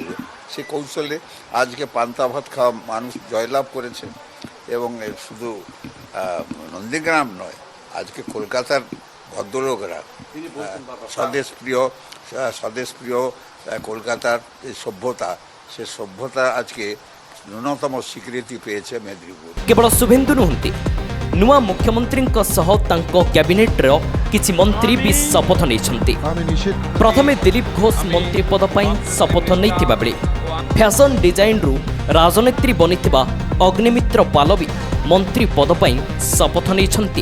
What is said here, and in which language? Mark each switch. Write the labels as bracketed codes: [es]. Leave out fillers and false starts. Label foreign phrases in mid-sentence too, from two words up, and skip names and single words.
[bn] সেই কৌশলে আজকে পান্তা ভাত খাওয়া মানুষ জয়লাভ করেছে এবং শুধু নন্দীগ্রাম নয়, আজকে কলকাতার ভদ্রলোকেরা স্বদেশপ্রিয় কলকাতার যে সভ্যতা, সে সভ্যতা আজকে ন্যূনতম স্বীকৃতি পেয়েছে মেদিনীপুর। [or] কেবଳ ଶୁଭେନ୍ଦୁ ନୁହନ୍ତି, ନୂଆ ମୁଖ୍ୟମନ୍ତ୍ରୀଙ୍କ ସହ ତାଙ୍କ କ୍ୟାବିନେଟ୍ର କିଛି ମନ୍ତ୍ରୀ ବି ଶପଥ ନେଇଛନ୍ତି। ପ୍ରଥମେ ଦିଲ୍ଲୀପ ଘୋଷ ମନ୍ତ୍ରୀ ପଦ ପାଇଁ ଶପଥ ନେଇଥିବା ବେଳେ ଫ୍ୟାସନ୍ ଡିଜାଇନ୍ରୁ ରାଜନେତ୍ରୀ ବନିଥିବା ଅଗ୍ନିମିତ୍ର ପାଲ ବି ମନ୍ତ୍ରୀ ପଦ ପାଇଁ ଶପଥ ନେଇଛନ୍ତି।